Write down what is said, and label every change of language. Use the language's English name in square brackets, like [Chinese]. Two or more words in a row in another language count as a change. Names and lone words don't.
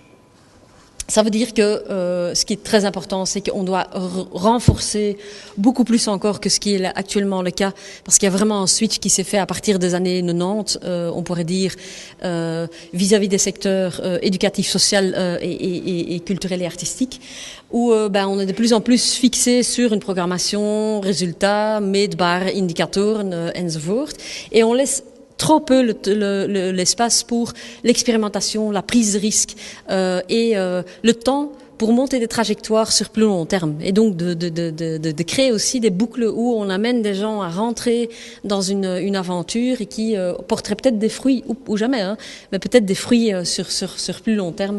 [French] Ça veut dire que ce qui est très important, c'est qu'on doit renforcer beaucoup plus encore que ce qui est actuellement le cas, parce qu'il y a vraiment un switch qui s'est fait à partir des années 90, on pourrait dire, vis-à-vis des secteurs éducatifs, sociaux et culturels et artistiques, où on est de plus en plus fixé sur une programmation, résultats, [Dutch] meetbare indicatoren enzovoort, [French] et on laisse trop peu l'espace pour l'expérimentation, la prise de risque et le temps pour monter des trajectoires sur plus long terme. Et donc de créer aussi des boucles où on amène des gens à rentrer dans une aventure et qui porterait peut-être des fruits, ou jamais, mais peut-être des fruits sur plus long terme.